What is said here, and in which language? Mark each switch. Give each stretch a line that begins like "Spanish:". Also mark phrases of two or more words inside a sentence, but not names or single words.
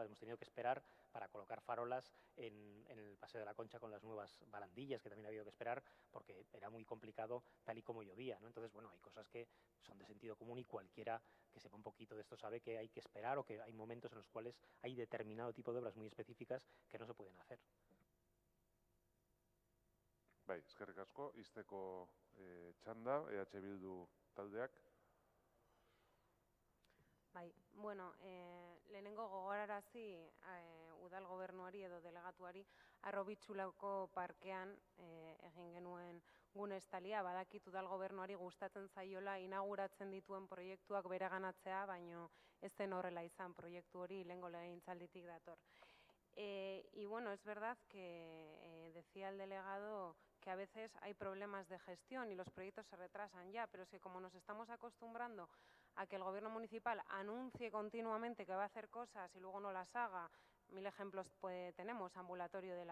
Spanish: Hemos tenido que esperar para colocar farolas en el Paseo de la Concha con las nuevas barandillas, que también ha habido que esperar porque era muy complicado tal y como llovía, ¿no? Entonces, bueno, hay cosas que son de sentido común y cualquiera que sepa un poquito de esto sabe que hay que esperar o que hay momentos en los cuales hay determinado tipo de obras muy específicas que no se pueden hacer.
Basque: Bai, eskerrik asko, izteko txanda, EH Bildu taldeak. Bai, bueno, lehenengo gogorarazi udal gobernuari edo delegatuari Arrobitxulako parkean egin genuen gune estalia, badakit udal gobernuari gustatzen zaiola inauguratzen dituen proiektuak bereganatzea, baino ez zen horrela izan proiektu hori lehengo legegintzalditik dator.
Spanish: Y bueno, es verdad que decía el delegado que a veces hay problemas de gestión y los proyectos se retrasan ya, pero es que como nos estamos acostumbrando a que el gobierno municipal anuncie continuamente que va a hacer cosas y luego no las haga, 1000 ejemplos tenemos: ambulatorio de